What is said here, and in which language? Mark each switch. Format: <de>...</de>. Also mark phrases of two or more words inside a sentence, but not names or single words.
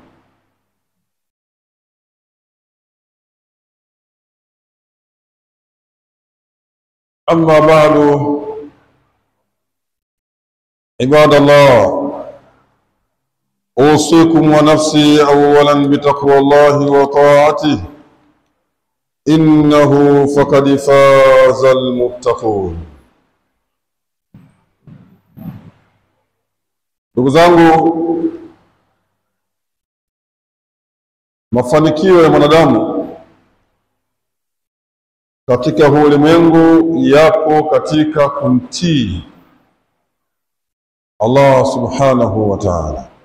<ar>أما بعد، عباد الله، أوصيكم ونفسي أولا بتقوى الله وطاعته، إنه فقد فاز المتقون.</ar> <sw>Ndugu zangu, mafanikio ya mwanadamu katika huu ulimwengu yapo katika kumtii Allah</sw> <ar>سبحانه وتعالى.</ar>